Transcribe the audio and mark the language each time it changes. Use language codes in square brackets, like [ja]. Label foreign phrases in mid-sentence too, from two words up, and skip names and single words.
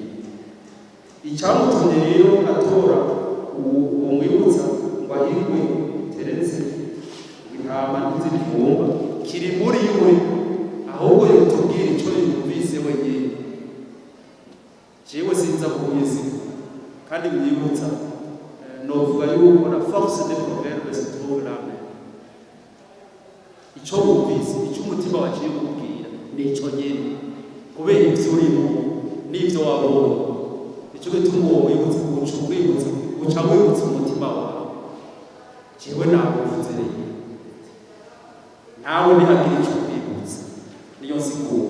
[rn] Icyamutumye rero atora uwo mwibutsa ngo ahirwe teretse intama n'izifumba kiri muri we, ahubwo yotubwira ico yumvise wenyene. Jewe sinza kubizi kandi mwibutsa novuga yuko [fr] la force des proverbes se trouve là. [rn] Ico wumvise, ico umutima waciye kubwira nico nyene, kubera ivyo urimo n'ivyo wabonye. Ico gituma uwo wibutsa uca wibutsa umutima wawe. Jewe nakuvuze rero nawe ntihagire ico kwibutsa, niyo nsiguro.